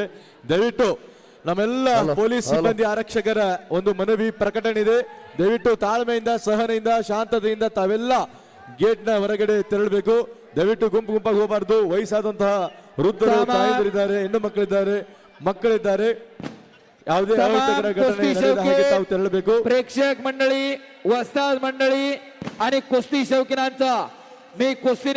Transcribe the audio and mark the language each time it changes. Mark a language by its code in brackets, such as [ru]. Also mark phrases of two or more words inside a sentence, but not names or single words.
[kn] ದಯವಿಟ್ಟು ನಮ್ಮೆಲ್ಲ ಪೊಲೀಸ್ ಸಿಬ್ಬಂದಿ ಆರಕ್ಷಕರ ಒಂದು ಮನವಿ ಪ್ರಕಟಣೆ ಇದೆ. ದಯವಿಟ್ಟು ತಾಳ್ಮೆಯಿಂದ, ಸಹನೆಯಿಂದ, ಶಾಂತತೆಯಿಂದ ತಾವೆಲ್ಲ ಗೇಟ್ ನ ಹೊರಗಡೆ ತೆರಳಬೇಕು. ದಯವಿಟ್ಟು ಗುಂಪು ಗುಂಪಾಗಿ ಹೋಗಬಾರ್ದು. ವಯಸ್ಸಾದಂತಹ ವೃದ್ಧರು, ತಾಯಂದಿರಿದ್ದಾರೆ, ಹೆಣ್ಣು ಮಕ್ಕಳಿದ್ದಾರೆ, ಮಕ್ಕಳಿದ್ದಾರೆ. ಯಾವುದೇ ಅಹಿತಕರ ಘಟನೆ ನಡೆಯದ ಹಾಗೆ ತಾವು ತೆರಳಬೇಕು. [mr] प्रेक्षक मंडळी, वस्ताद मंडळी आणि कुस्ती शौकीनांचा मी कुस्ती